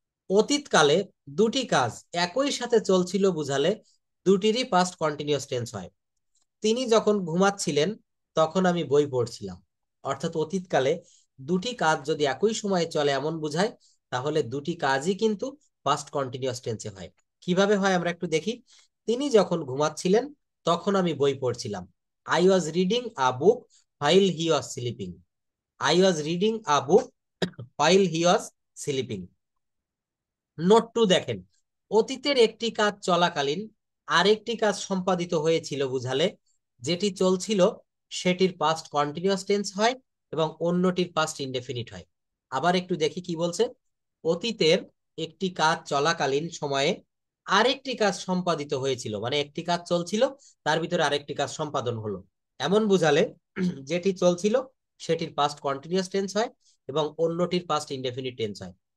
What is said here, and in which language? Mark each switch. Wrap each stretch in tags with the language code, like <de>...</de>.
<bn>অতীতকালে দুটি কাজ একই সাথে চলছিল বুঝালে দুটিরই পাস্ট কন্টিনিউয়াস টেন্স হয়। তিনি যখন ঘুমাচ্ছিলেন তখন আমি বই পড়ছিলাম। অর্থাৎ অতীতকালে দুটি কাজ যদি একই সময়ে চলে এমন বুঝায়, তাহলে দুটি কাজই কিন্তু পাস্ট কন্টিনিউয়াস টেন্সে হয়। কিভাবে হয় আমরা একটু দেখি। তিনি যখন ঘুমাচ্ছিলেন তখন আমি বই পড়ছিলাম,</bn> <en>I was reading a book while he was sleeping, I was reading a book while he was sleeping।</en> <bn>Note two দেখেন, অতীতের একটি কাজ চলাকালীন আরেকটি কাজ সম্পাদিত হয়েছিল বুঝালে যেটি চলছিল সেটির পাস্ট কন্টিনিউয়াস টেন্স হয় এবং অন্যটির পাস্ট ইনডেফিনিট হয়। আবার একটু দেখি কি বলছে, অতীতের একটি কাজ চলাকালীন সময়ে আরেকটি কাজ সম্পাদিত হয়েছিল, মানে একটি কাজ চলছিল তার ভিতরে আরেকটি কাজ সম্পাদন হলো, এমন বুঝালে যেটি চলছিল সেটির পাস্ট কন্টিনিউয়াস টেন্স হয় এবং অন্যটির পাস্ট ইনডেফিনিট টেন্স হয়।</bn>